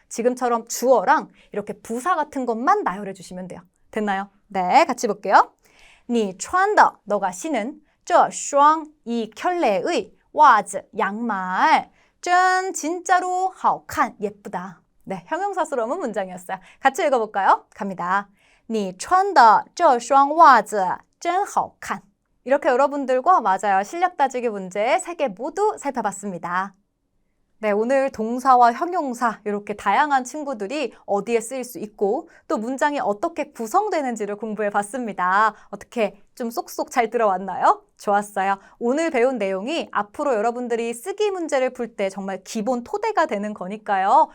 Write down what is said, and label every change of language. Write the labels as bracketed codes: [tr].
[ko] 지금처럼 주어랑 이렇게 부사 같은 것만 나열해 주시면 돼요. 됐나요? 네, 같이 볼게요. 你穿的, 너가 신은 这双, 이 켤레의 袜子, 양말. 짠, 진짜로 好看, 예쁘다. 네, 형용사스러운 문장이었어요. 같이 읽어볼까요? 갑니다. [zh] 你穿的这双袜子真好看. [ko] 이렇게 여러분들과 맞아요. 실력 따지기 문제 3개 모두 살펴봤습니다. 네, 오늘 동사와 형용사 이렇게 다양한 친구들이 어디에 쓰일 수 있고 또 문장이 어떻게 구성되는지를 공부해 봤습니다. 어떻게 좀 쏙쏙 잘 들어왔나요? 좋았어요. 오늘 배운 내용이 앞으로 여러분들이 쓰기 문제를 풀 때 정말 기본 토대가 되는 거니까요.